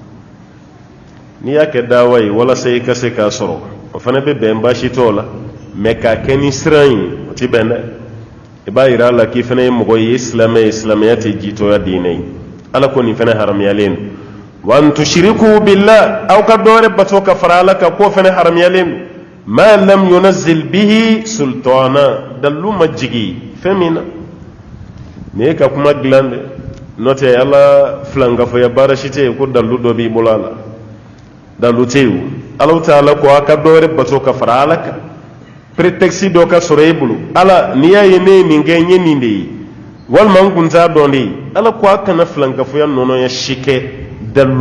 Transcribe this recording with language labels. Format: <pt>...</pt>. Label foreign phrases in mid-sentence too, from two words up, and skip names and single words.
<bm>n'i y'a kɛ dawa ye walasa i ka se k'a sɔrɔ o fana bɛ bɛn baasi t'o la mɛ k'a kɛ ni siran ye o tɛ bɛn dɛ i b'a yira a la k'i fana ye mɔgɔ ye silamɛ ye silamɛya tɛ jitɔya diinɛ ye ala ko nin fana haramuyalen don wa</bm> <ar>أن تشركوا بالله</ar> <bm>aw ka dɔwɛrɛ bato ka fara ala kan k'o fana haramuyalen don</bm> <ar>ما لم ينزل به سلطانا</ar> <bm>dallu ma jigi fɛn min na nin ye ka kuma dilan dɛ n'o tɛ ala filankafoya baara si tɛ yen ko dallu dɔ b'i bolo a la dallu tɛ yen ala ta'ala ko a ka dɔwɛrɛ bato ka fara ala kan prétexte dɔ ka sɔrɔ e bolo ala n'i y'a ye ne ye nin kɛ n ye nin de ye walima n kun t'a dɔn de ye ala ko a kana filankafoya nɔnɔya si kɛ dallu</bm>